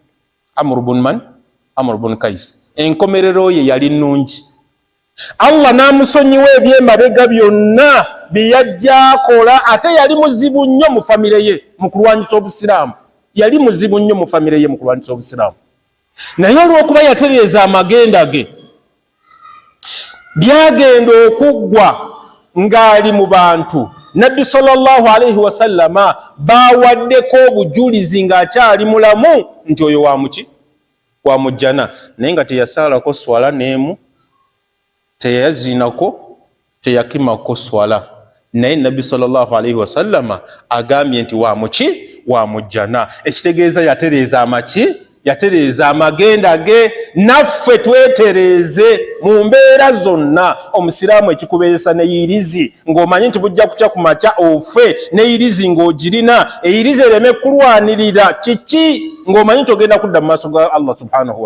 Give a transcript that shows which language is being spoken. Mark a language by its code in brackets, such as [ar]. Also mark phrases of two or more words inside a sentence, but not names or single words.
[lg] Amru bun Kais enkomerero ye yali nnungi Allah n'amusonyiwa eby'emabega byonna bye yajja akola ate yali muzibu nnyo mu famire ye mu kulwanyisa obusiraamu yali muzibu nnyo mu famire ye mu kulwanyisa obusiraamu naye olw'okuba yatereeza amagenda ge byagenda okuggwa ng'ali mu bantu nabbi [ar] صلى الله عليه وسلم [lg] bawaddeko obujulizi ng'akyali mulamu nti oyo wamuki wamujjana naye nga teyasaalako swala n'emu teyazinako teyakimako swala naye nabbi [ar] صلى الله عليه وسلم [lg] agambye nti wamuki wamujjana ekitegeeza yatereeza amaki yatereeza amagenda ge naffe twetereeze mu mbeera zonna omusiraamu ekikubeesa n'eyirizi ng'omanyi nti bujja kukya ku makya ofe n'eyirizi ng'ogirina eyirizi ereme kulwanirira kiki ng'omanyi nti ogenda kudda mu maaso ga Allah [ar] سبحانه و